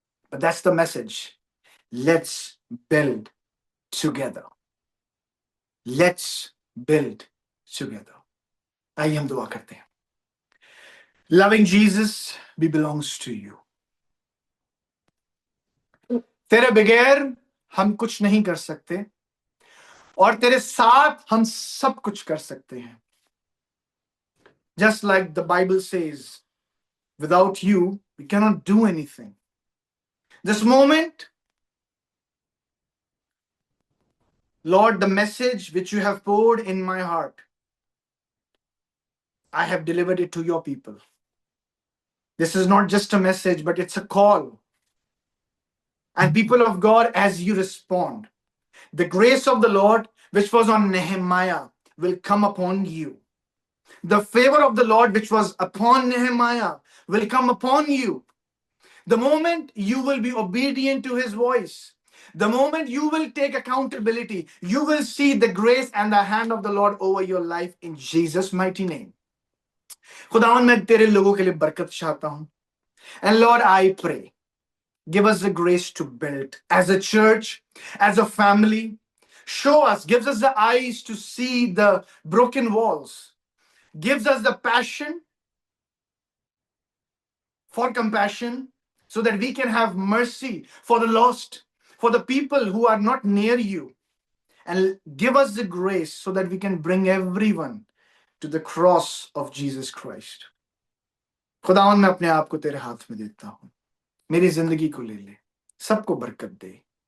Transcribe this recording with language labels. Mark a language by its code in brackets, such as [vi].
[en] But that's the message. Let's build together. Let's build together. [hi] आइए हम दुआ करते हैं. [en] Loving Jesus, we belongs to you. [hi] तेरे बगैर हम कुछ नहीं कर सकते और तेरे साथ हम सब कुछ कर सकते हैं. [en] Just like the Bible says, without you, we cannot do anything. This moment, Lord, the message which you have poured in my heart, I have delivered it to your people. This is not just a message, but it's a call. And people of God, as you respond, the grace of the Lord, which was on Nehemiah, will come upon you. The favor of the Lord, which was upon Nehemiah, will come upon you. The moment you will be obedient to his voice, the moment you will take accountability, you will see the grace and the hand of the Lord over your life in Jesus' mighty name. [hi] खुदावन मैं तेरे लोगों के लिए बरकत चाहता हूं. [en] And Lord, I pray, give us the grace to build as a church, as a family. Show us, gives us the eyes to see the broken walls, gives us the passion for compassion so that we can have mercy for the lost, for the people who are not near you, and give us the grace so that we can bring everyone to the cross of Jesus Christ. [hi] खुदावन मैं अपने आप को तेरे हाथ में देता हूं. मेरी जिंदगी को ले ले, सबको बरकत दे.